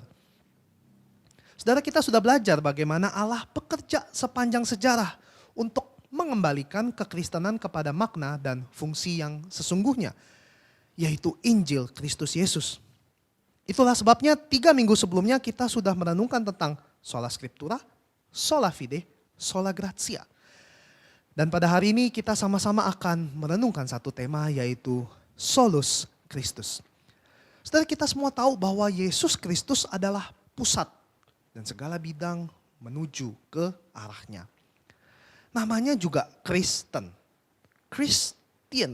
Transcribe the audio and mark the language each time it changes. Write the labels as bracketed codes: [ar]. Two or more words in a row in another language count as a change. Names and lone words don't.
[id] Saudara, kita sudah belajar bagaimana Allah bekerja sepanjang sejarah untuk mengembalikan kekristenan kepada makna dan fungsi yang sesungguhnya, yaitu Injil Kristus Yesus. Itulah sebabnya 3 minggu sebelumnya kita sudah merenungkan tentang [la] sola scriptura, sola fide, sola gratia. [id] Dan pada hari ini kita sama-sama akan merenungkan satu tema, yaitu [la] solus Christus. [id] Saudara, kita semua tahu bahwa Yesus Kristus adalah pusat dan segala bidang menuju ke arahnya. Namanya juga Kristen, Christian.